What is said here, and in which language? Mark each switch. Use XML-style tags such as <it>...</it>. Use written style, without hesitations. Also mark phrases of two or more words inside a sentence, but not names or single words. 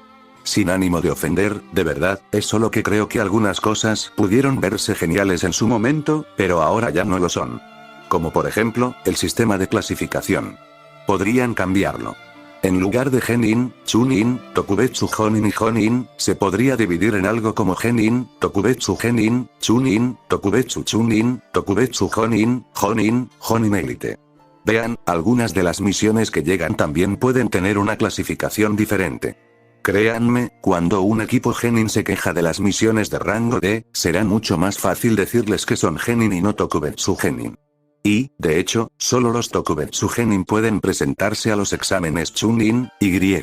<es>Sin ánimo de ofender, de verdad, es solo que creo que algunas cosas pudieron verse geniales en su momento, pero ahora ya no lo son. Como por ejemplo, el sistema de clasificación. Podrían cambiarlo. En lugar de Genin, Chunin, Tokubetsu Jonin y Jonin, se podría dividir en algo como Genin, Tokubetsu Genin, Chunin, Tokubetsu Chunin, Tokubetsu Jonin, Jonin, Jonin Elite. Vean, algunas de las misiones que llegan también pueden tener una clasificación diferente. Créanme, cuando un equipo Genin se queja de las misiones de rango D, será mucho más fácil decirles que son Genin y no Tokubetsu Genin. Y, de hecho, solo los Tokubetsu Genin pueden presentarse a los exámenes Chunin, Y.</es>